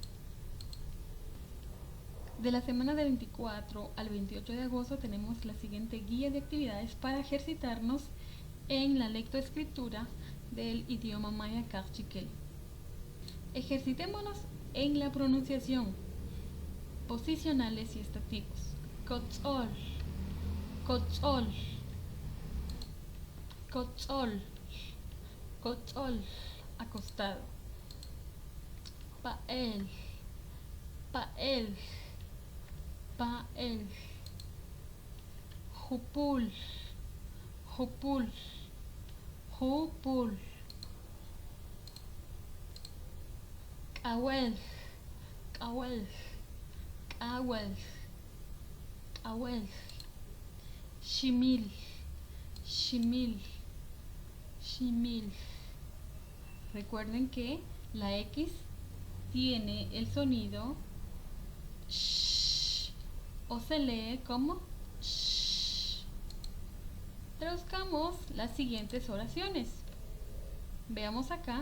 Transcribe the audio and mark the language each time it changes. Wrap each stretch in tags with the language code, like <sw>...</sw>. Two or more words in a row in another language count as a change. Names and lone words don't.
<es>De la semana del 24 al 28 de agosto tenemos la siguiente guía de actividades para ejercitarnos en la lectoescritura del idioma maya Cachiquel. Ejercitémonos en la pronunciación, posicionales y estativos.</es> <cak>Cotzol, cotzol, cotzol, cotzol, acostado. Pael, pael, pael. Jupul, jupul, jupul. Kawel, kawel, kawel, kawel. Shimil, shimil, shimil.</cak> <es>Recuerden que la X tiene el sonido sh o se lee como sh. Traduzcamos las siguientes oraciones. Veamos acá.</es>